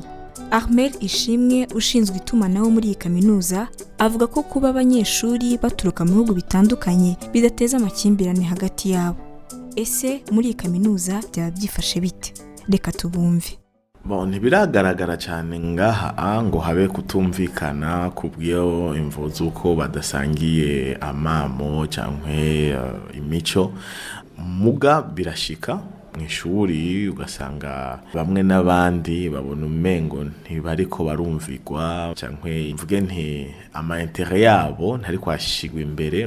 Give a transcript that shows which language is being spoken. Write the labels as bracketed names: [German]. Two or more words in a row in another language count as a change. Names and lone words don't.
[Kinyarwanda] Armel Ishimwe ushinzwe itumanaho muri iyi kaminuza avuga ko kuba abanyeshuri baturuka mu bihugu bitandukanye bidateza amakimbirane hagati yabo. Ese muri iyi kaminuza byaba byifashe bite? Reka tubumve. [Rundi] Ntibiragaragara cyane ngaha ngo habe kutumvikana kubw'iyo imvo z'uko badasangiye amamo cyangwa imico. Muga birashika mu ishuri ugasanga bamwe n'abandi babona umengo ntibariko barumvigwa, cyangwa mvuge nti amaintere yabo ntari kwashigwa imbere.